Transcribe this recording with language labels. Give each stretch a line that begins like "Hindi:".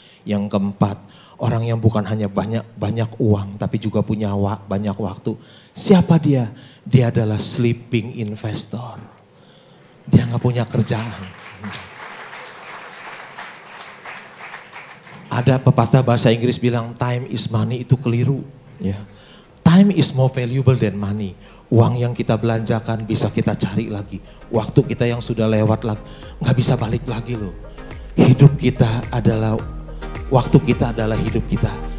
Indonesian: Yang keempat, orang yang bukan hanya banyak uang tapi juga punya banyak waktu. Siapa dia? Dia adalah sleeping investor. Dia nggak punya kerjaan. Ada pepatah bahasa Inggris bilang
English: time is money,
Indonesian: itu keliru. Ya.
English: Time is more valuable than money.
Indonesian: Uang yang kita belanjakan bisa kita cari lagi. Waktu kita yang sudah lewat lagi, nggak bisa balik lagi loh. Hidup kita adalah, waktu kita adalah hidup kita.